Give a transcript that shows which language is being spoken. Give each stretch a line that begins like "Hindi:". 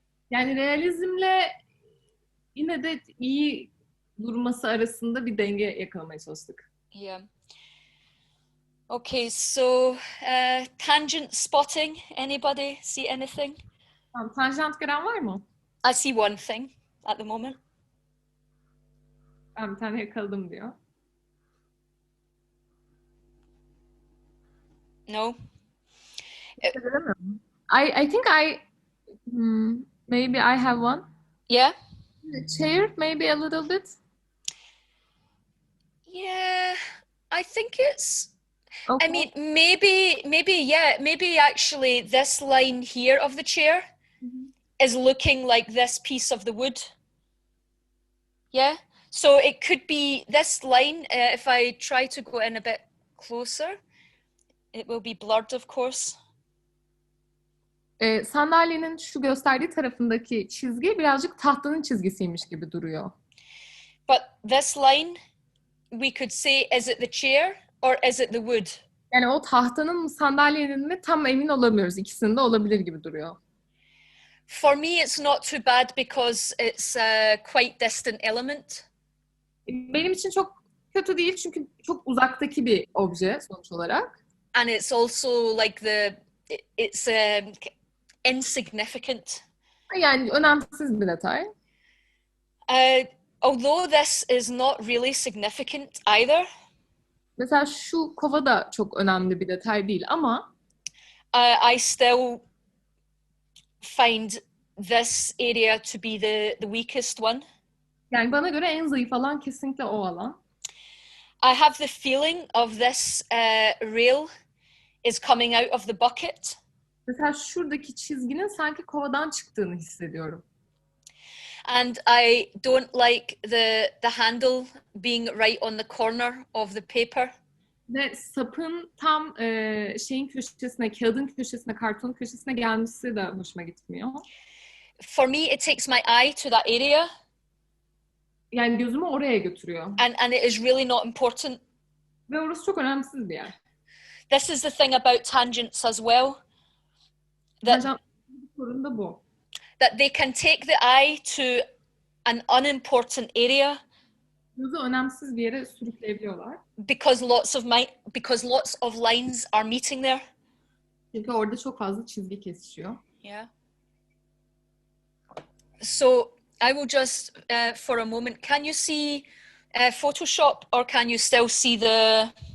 Turkish: Yani realizmle yine de iyi durması arasında bir denge yakalamaya çalıştık.
English: Yeah. Okay, so tangent spotting. Anybody see anything?
Turkish: Tamam, tanjant gören var mı?
English: I see one thing at the moment.
Turkish: Ben bir tane yakaladım diyor.
English: No. I think maybe I have one. Yeah. The chair, maybe a little bit. Yeah, I think it's. Okay. I mean, maybe actually this line here of the chair is looking like this piece of the wood. Yeah. So it could be this line. If I try to go in a bit closer, it will be blurred, of course.
Turkish: Sandalyenin şu gösterdiği tarafındaki çizgi birazcık tahtanın çizgisiymiş gibi duruyor.
English: But this line, we could say, is it the chair or is it the wood?
Turkish: Yani o tahtanın mı sandalyenin mi tam emin olamıyoruz. İkisinde olabilir gibi duruyor.
English: For me, it's not too bad because it's a quite distant element.
Turkish: Benim için çok kötü değil çünkü çok uzaktaki bir obje sonuç olarak.
English: And it's also like it's insignificant.
Turkish: Yani önemsiz bir detay.
English: Although this is not really significant either.
Turkish: Mesela şu kova da çok önemli bir detay değil ama
English: I still find this area to be the weakest one.
Turkish: Yani bana göre en zayıf alan kesinlikle o alan.
English: I have the feeling of this rail is coming out of the bucket.
Turkish: Mesela şuradaki çizginin sanki kovadan çıktığını hissediyorum.
English: And I don't like the handle being right on the corner of the paper.
Turkish: Ve sapın tam şeyin köşesine, kağıdın köşesine, kartonun köşesine gelmesi de hoşuma gitmiyor.
English: For me, it takes my eye to that area.
Turkish: Yani gözümü oraya götürüyor.
English: And it is really not important.
Turkish: Ve orası çok önemsiz bir yer.
English: This is the thing about tangents as well.
Turkish: Sorun da bu.
English: That they can take the eye to an unimportant area.
Turkish: Gözü önemsiz bir yere sürükleyebiliyorlar.
English: Because lots of lines are meeting there.
Turkish: Çünkü orada çok fazla çizgi kesişiyor.
English: Yeah. So I will just for a moment. Can you see Photoshop, or can you still see the?